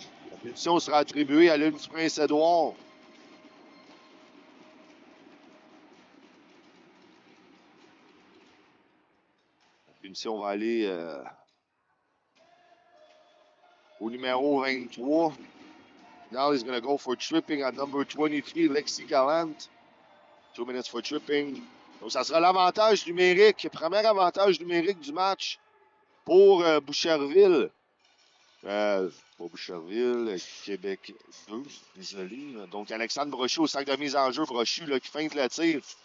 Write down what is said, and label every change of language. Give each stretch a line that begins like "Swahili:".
French: La punition sera attribuée à l'île du Prince-Édouard. La punition va aller au numéro 23.
English: Now he's going to go for tripping at number 23, Lexi Gallant. 2 minutes for tripping.
French: Donc, ça sera l'avantage numérique, premier avantage numérique du match pour Boucherville. Pas Boucherville, Québec 2, désolé. Donc, Alexandre Brochu au sac de mise en jeu. Brochu là, qui feinte le tir.